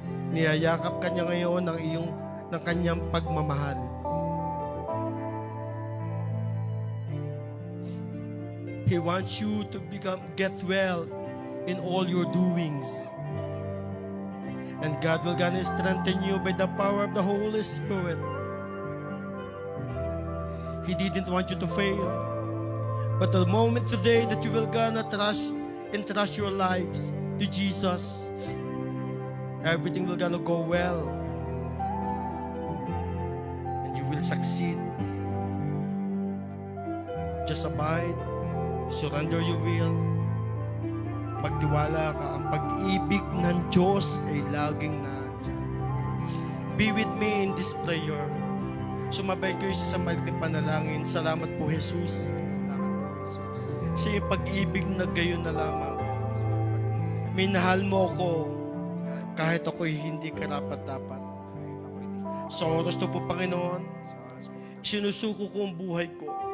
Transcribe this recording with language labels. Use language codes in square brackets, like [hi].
[tl] Niyayakap ka niya ngayon ng kanyang pagmamahal. [en] He wants you to get well in all your doings. And God will gonna strengthen you by the power of the Holy Spirit. He didn't want you to fail. But the moment today that you will gonna trust your lives to Jesus, everything will gonna go well. And you will succeed. Just abide, surrender your will. [tl] Magtiwala ka, ang pag-ibig ng Diyos ay laging nandiyan. [en] Be with me in this prayer. [tl] Sumabay kayo sa maliting panalangin. Salamat po, Jesus. Salamat po, Jesus. Sa iyong pag-ibig na gayon na lamang. Minahal mo ako kahit ako'y hindi karapat-dapat. Sa oras to po, Panginoon, sinusuko ko ang buhay ko.